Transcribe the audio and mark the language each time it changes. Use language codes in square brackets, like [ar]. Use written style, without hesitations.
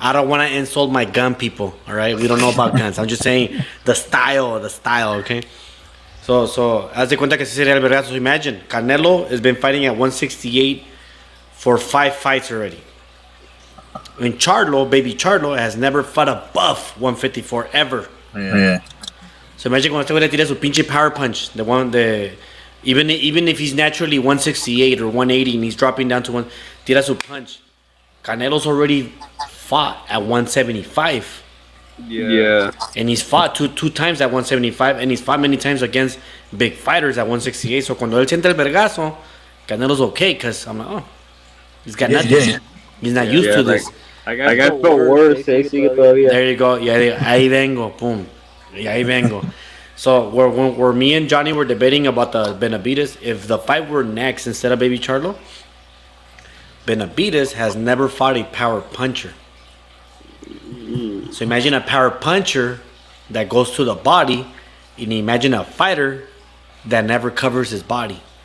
[en] I don't want to insult my gun people, all right? We don't know about guns. I'm just saying the style, okay? [es] So, haz de cuenta que ese sería el vergazo. [en] So imagine, Canelo has been fighting at 168 for 5 fights already. And baby Charlo, has never fought above 154 ever. Yeah. So imagine [es] cuando este güey le tira su pinche [en] power punch, even if he's naturally 168 or 180 and he's dropping down to [es] tira su [en] punch. Canelo's already fought at 175. Yeah. And he's fought two times at 175, and he's fought many times against big fighters at 168. So [es] cuando él siente el vergazo, [en] Canelo's okay, because I'm like, oh, he's got nothing. Yeah. He's not used to this. I got the worst, [es] sigue todavía. [en] There you go. Yeah, [es] ahí vengo, [en] boom. [es] Y ahí vengo. [en] So where me and Johnny were debating about the Benavidez, if the fight were next instead of Baby Charlo, Benavidez has never fought a power puncher. So imagine a power puncher that goes to the body, and imagine a fighter that never covers his body.